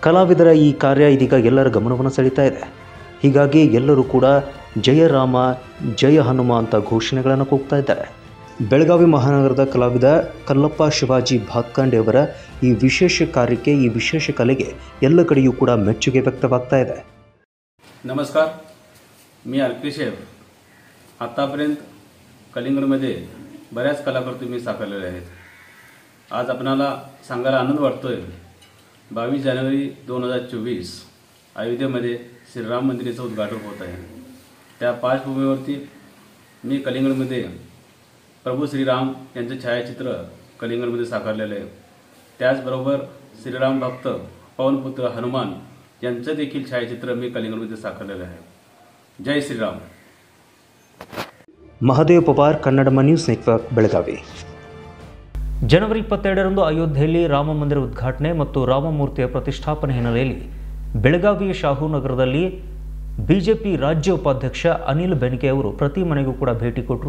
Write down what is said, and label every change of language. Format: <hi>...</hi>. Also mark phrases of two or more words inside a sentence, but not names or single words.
<kn>ಕಲಾವಿದರ ಈ ಕಾರ್ಯ ಇದೀಗ ಎಲ್ಲರ ಗಮನವನ್ನು ಸೆಳೀತಾ ಇದೆ. ಹೀಗಾಗಿ ಎಲ್ಲರೂ ಕೂಡ ಜಯ ರಾಮ ಜಯ ಹನುಮ ಅಂತ ಘೋಷಣೆಗಳನ್ನು ಕೂಗ್ತಾ ಇದ್ದಾರೆ. ಬೆಳಗಾವಿ ಮಹಾನಗರದ ಕಲಾವಿದ ಕಲ್ಲಪ್ಪ ಶಿವಾಜಿ ಭಾತ್ಕಾಂಡೆ ಅವರ ಈ ವಿಶೇಷ ಕಾರ್ಯಕ್ಕೆ, ಈ ವಿಶೇಷ ಕಲೆಗೆ ಎಲ್ಲ ಕಡೆಯೂ ಕೂಡ ಮೆಚ್ಚುಗೆ ವ್ಯಕ್ತವಾಗ್ತಾ ಇದೆ.</kn> <mr>नमस्कार, मी अल्पेश आहे. आतापर्यंत कलिंगडमध्ये बऱ्याच कलाकार तुम्ही साकारलेले आहेत. आज आपणाला सांगायला आनंद वाटतोय 22 जानेवारी 2024 अयोध्येमध्ये श्रीराम मंदिराचं उद्घाटन होत आहे. त्या पार्श्वभूमीवरती मी कलिंगडमध्ये प्रभू श्रीराम यांचं छायाचित्र कलिंगडमध्ये साकारलेलं आहे. त्याचबरोबर श्रीराम भक्त पवनपुत्र हनुमान यांचं देखील छायाचित्र मी कलिंगडमध्ये साकारलेलं आहे. जय श्रीराम.</mr> <kn>ಮಹದೇವ್ ಪವಾರ್, ಕನ್ನಡಮ ನ್ಯೂಸ್ ನೆಟ್ವರ್ಕ್, ಬೆಳಗಾವಿ. ಜನವರಿ 22ರಂದು ಅಯೋಧ್ಯೆಯಲ್ಲಿ ರಾಮ ಮಂದಿರ ಉದ್ಘಾಟನೆ ಮತ್ತು ರಾಮಮೂರ್ತಿಯ ಪ್ರತಿಷ್ಠಾಪನೆ ಹಿನ್ನೆಲೆಯಲ್ಲಿ ಬೆಳಗಾವಿಯ ಶಾಹು ನಗರದಲ್ಲಿ ಬಿಜೆಪಿ ರಾಜ್ಯ ಉಪಾಧ್ಯಕ್ಷ ಅನಿಲ್ ಬೆನಕೆ ಅವರು ಪ್ರತಿ ಮನೆಗೂ ಕೂಡ ಭೇಟಿ ಕೊಟ್ಟರು.</kn>